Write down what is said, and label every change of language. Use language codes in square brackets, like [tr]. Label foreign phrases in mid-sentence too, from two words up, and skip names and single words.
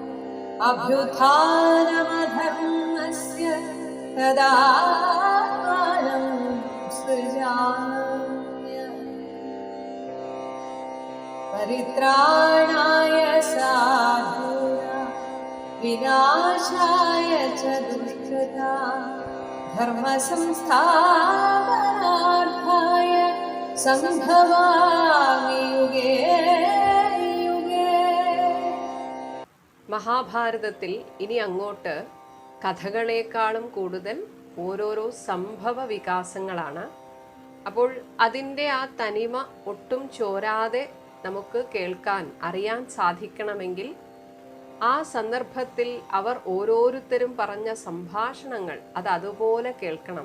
[sa] अभ्युत्थानमधर्मस्य तदात्मानं सृजाम्यहम् परित्राणाय साधूनां विनाशाय च दुष्कृतां धर्मसंस्थापनार्थाय सम्भवामि युगे युगे. [ml] മഹാഭാരതത്തിൽ ഇനി അങ്ങോട്ട് കഥകളേക്കാളും കൂടുതൽ ഓരോരോ സംഭവ വികാസങ്ങളാണ്. അപ്പോൾ അതിൻ്റെ ആ തനിമ ഒട്ടും ചോരാതെ നമുക്ക് കേൾക്കാൻ അറിയാൻ സാധിക്കണമെങ്കിൽ ആ സന്ദർഭത്തിൽ അവർ ഓരോരുത്തരും പറഞ്ഞ സംഭാഷണങ്ങൾ അത് അതുപോലെ കേൾക്കണം.